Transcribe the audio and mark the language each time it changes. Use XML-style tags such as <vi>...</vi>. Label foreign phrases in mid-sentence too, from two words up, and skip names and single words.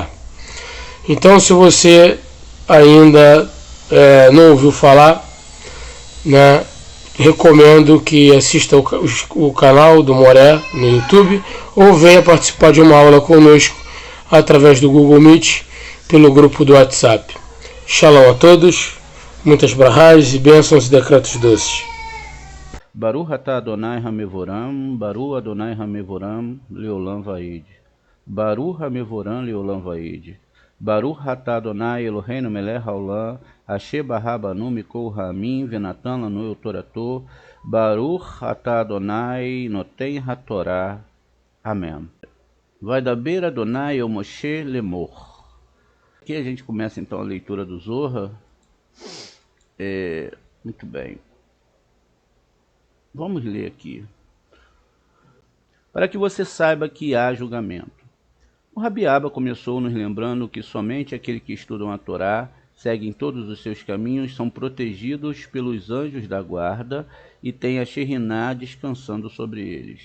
<pt>Então, se você ainda não ouviu falar, né, recomendo que assista o canal do Moré no YouTube ou venha participar de uma aula conosco através do Google Meet pelo grupo do WhatsApp. Shalom a todos, muitas brahás e bênçãos e decretos doces.</pt> <he>ברוך אתה אדוני המבורך, ברוך אדוני המבורך, לעולם ועד. ברוך המבורך, לעולם ועד. ברוך אתה אדוני אלוהינו מלך העולם, אשר בחר בנו מכל העמים, ונתן לנו את תורתו, ברוך אתה אדוני נותן התורה.</he> <pt>Amém.</pt> <he>וידבר אדוני אל משה לאמר.</he> <pt>Aqui a gente começa então a leitura do Zohar. Muito bem. Vamos ler aqui. Para que você saiba que há julgamento. O Rabiaba começou nos lembrando que somente aqueles que estudam a Torá, seguem todos os seus caminhos, são protegidos pelos anjos da guarda e têm a Sheriná descansando sobre eles.</pt>